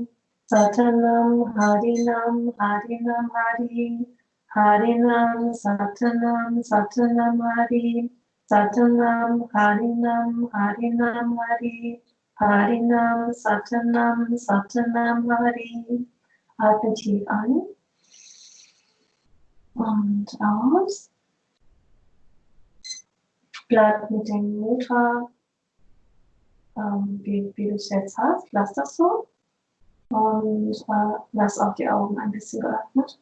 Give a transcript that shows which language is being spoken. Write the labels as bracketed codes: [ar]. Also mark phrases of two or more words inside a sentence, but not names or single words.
[sa] सतनाम हरिनाम हरिनाम हरि. हरिनाम सतनाम सतनाम हरि. सतनाम हरिनाम हरिनाम हरि. हरिनाम सतनाम सतनाम हरि. [de] Atme tief ein und aus. Bleib mit dem Mudra, wie du es jetzt hast. Lass das so. Und lass auch die Augen ein bisschen geöffnet.